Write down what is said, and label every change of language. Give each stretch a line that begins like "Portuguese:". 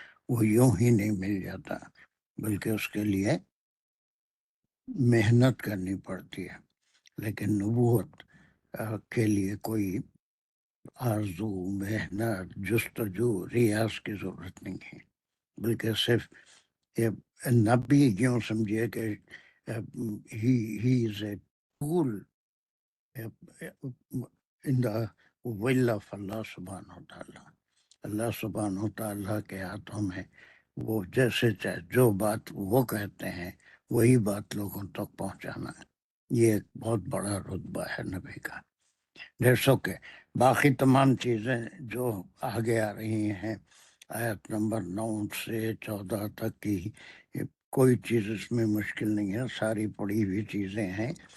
Urdu: وہ یوں ہی نہیں مل جاتا، بلکہ اس کے لیے محنت کرنی پڑتی ہے. لیکن نبوت کے لیے کوئی آرزو، محنت، جستجو، ریاض کی ضرورت نہیں ہے، بلکہ صرف یہ نبی یوں سمجھیے کہ
English: He is a rule in the will of Allah subhanahu wa ta'ala.
Urdu: اللہ سبحانہ و تعالیٰ کے ہاتھوں میں وہ جیسے چاہے جو بات وہ کہتے ہیں وہی بات لوگوں تک پہنچانا ہے. یہ ایک بہت بڑا رتبہ ہے نبی کا. جیسو کہ باقی تمام چیزیں جو آگے آ رہی ہیں آیت نمبر 9 سے 14 تک کی کوئی چیز اس میں مشکل نہیں ہے، ساری پڑھی ہوئی چیزیں ہیں.